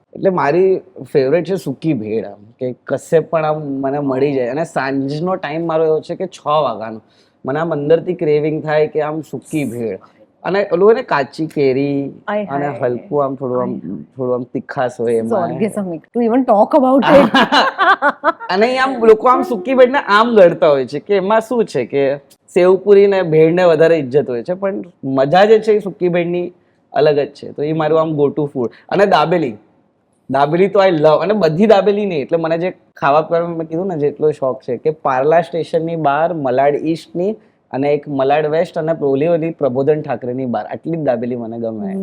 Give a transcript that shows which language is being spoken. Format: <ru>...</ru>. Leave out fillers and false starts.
<gu>એટલે મારી ફેવરેટ છે સૂકી ભેળ. આમ કે કશે પણ આમ મને મળી જાય અને સાંજનો ટાઈમ મારો એવો છે કે 6 વાગ્યાનો મને આમ અંદરથી ક્રેવિંગ થાય કે આમ સૂકી ભેળ અને ઓલું હોય ને કાચી કેરી અને હલકું આમ થોડું આમ તીખાસ હોય એમાં.</gu> <en>Orgasmic to even talk about it.</en> <gu>અને આમ લોકો આમ સૂકી ભેળને આમ ગળતા હોય છે કે એમાં શું છે કે સેવપુરી ને ભેળને વધારે ઇજ્જત હોય છે પણ મજા જે છે એ સૂકી ભેળની અલગ જ છે. તો એ મારું આમ ગો ટુ ફૂડ. અને દાબેલી તો આઈ લવ. અને બધી દાબેલી નહીં એટલે મને જે ખાવા પીવાનું મેં કીધું ને જેટલો શોખ છે કે પાર્લા સ્ટેશનની બહાર મલાડ ઈસ્ટની અને એક મલાડ વેસ્ટ અને પ્રોલીઓની પ્રબોધન ઠાકરેની બહાર આટલી જ દાબેલી મને ગમે.</gu>